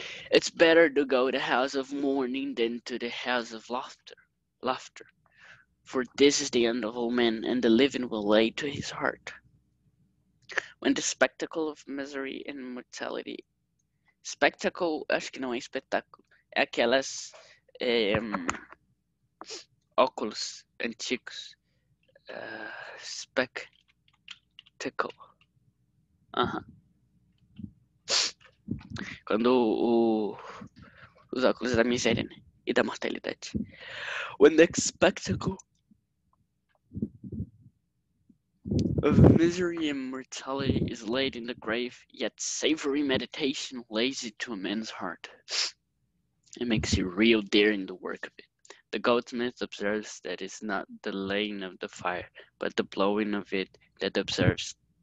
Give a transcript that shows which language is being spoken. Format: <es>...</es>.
<en>It's better to go to the house of mourning than to the house of laughter. For this is the end of all men, and the living will lay to his heart. When the spectacle of misery and mortality.</en> <pt>Spectacle, acho que não é espetáculo. É aquelas óculos antigos. Spectacle. Quando os óculos da miséria, né? E da mortalidade.</pt> <en>When the spectacle of misery and mortality is laid in the grave, yet savory meditation lays it to a man's heart. It makes it real daring the work of it. The goldsmith observes that it's not the laying of the fire, but the blowing of it that observes.</en>